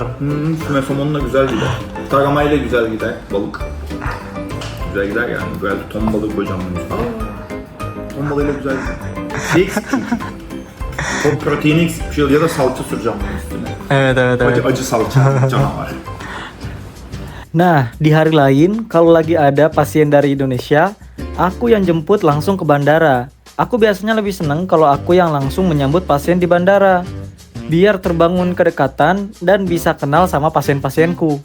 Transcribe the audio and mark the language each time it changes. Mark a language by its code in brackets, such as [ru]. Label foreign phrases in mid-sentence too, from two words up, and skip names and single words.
[tr] Füme somonla güzel gider. Taramayla güzel gider, balık. Güzel gider yani, böyle ton balığı koyacağım bunun üstüne. Ton balığıyla güzel gider. Şey eksik çünkü. Çok proteini eksik bir şey ya da salça süreceğim bunun üstüne. Evet evet evet. Acı salça, canavar. [id] Nah, di hari lain, kalau lagi ada pasien dari Indonesia, aku yang jemput langsung ke bandara. Aku biasanya lebih senang kalau aku yang langsung menyambut pasien di bandara. Biar terbangun kedekatan dan bisa kenal sama pasien-pasienku.